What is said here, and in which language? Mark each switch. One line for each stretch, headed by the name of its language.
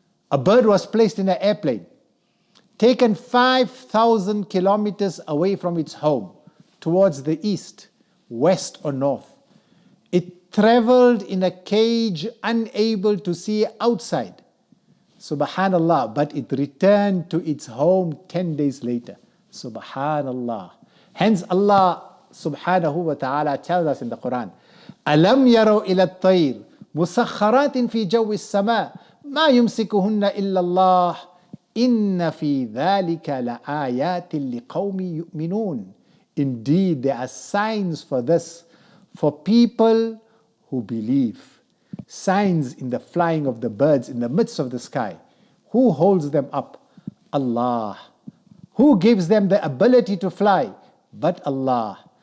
English: A bird was placed in an airplane, taken 5,000 kilometers away from its home, towards the east, west or north. It traveled in a cage, unable to see outside. Subhanallah, but it returned to its home 10 days later. Subhanallah. Hence Allah subhanahu wa ta'ala tells us in the Quran,
Arabic: أَلَمْ يَرَوْا إِلَى الطَّيْرِ مُسَخَّرَاتٍ فِي جَوِّ السَّمَاءِ مَا يُمْسِكُهُنَّ إِلَّا اللَّهُ إِنَّ فِي ذَلِكَ لَآيَاتٍ لِقَوْمٍ يُؤْمِنُونَ.
English: Indeed, there are signs for this, for people who believe. Signs in the flying of the birds in the midst of the sky. Who holds them up? Allah. Who gives them the ability to fly? But Allah.